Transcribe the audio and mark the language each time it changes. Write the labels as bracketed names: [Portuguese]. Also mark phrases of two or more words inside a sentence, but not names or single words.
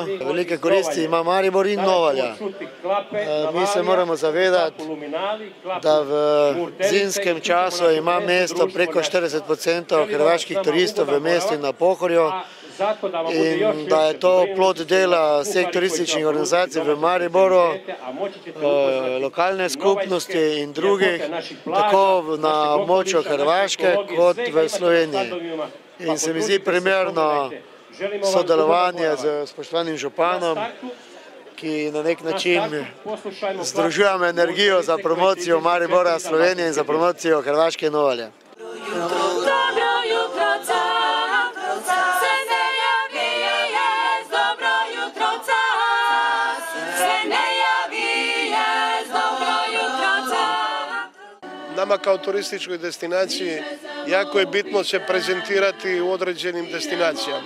[Slovenian] Velike koristi ima Maribor in Novalja. Mi se moramo zavedati, da v zimskem času ima mesto preko 40% hrvaških turistov v mestu in na Pohorju in da je to plod dela vseh turističnih organizacij v Mariboru, lokalne skupnosti in drugih, tako na območju Hrvaške kot v Sloveniji. In se mi zdi primerno sodelovanje z spoštovanim županom, ki na nek način združujemo energijo za promocijo Maribora, Slovenije in za promocijo Hrvaške in Novalja. [Croatian] Nama kao turističkoj destinaciji jako je bitno se prezentirati u određenim destinacijama.